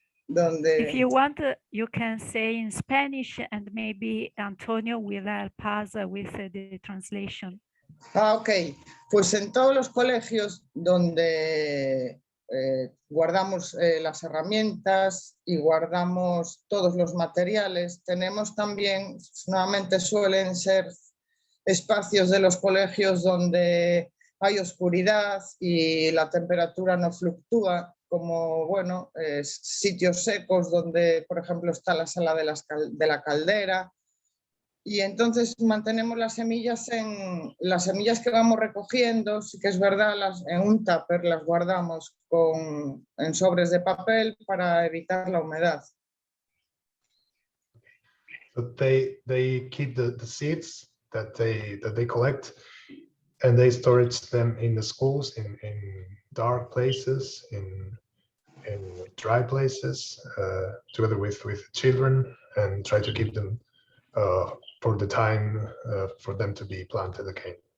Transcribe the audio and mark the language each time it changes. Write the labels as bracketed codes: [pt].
[en] If you want, you can say in Spanish, and maybe Antonio will help us with the translation. Ah, ok. [es] Pues en todos los colegios donde guardamos las herramientas y guardamos todos los materiales, tenemos también, nuevamente suelen ser espacios de los colegios donde hay oscuridad y la temperatura no fluctúa, como, bueno, sitios secos donde, por ejemplo, está la sala de la caldera. Y entonces mantenemos las semillas que vamos recogiendo, sí que es verdad, en un tupper las guardamos en sobres de papel para evitar la humedad. [en] So they keep the seeds that they collect, and they store them in the schools, in dark places, in dry places, together with children, and try to keep them for the time for them to be planted again.